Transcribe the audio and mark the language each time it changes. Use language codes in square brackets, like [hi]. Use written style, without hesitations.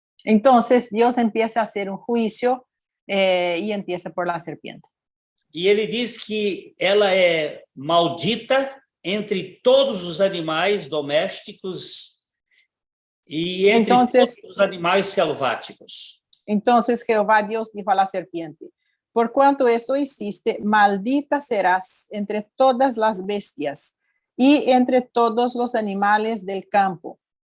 [es] Entonces, Dios empieza a hacer un juicio y empieza por la serpiente. [pt] E ele diz que ela é maldita entre todos os animais domésticos e entre todos os animais selváticos. [es] Entonces Jehová Dios dijo a la serpiente: por cuanto eso hiciste, maldita serás entre todas las bestias y entre todos los animales del campo.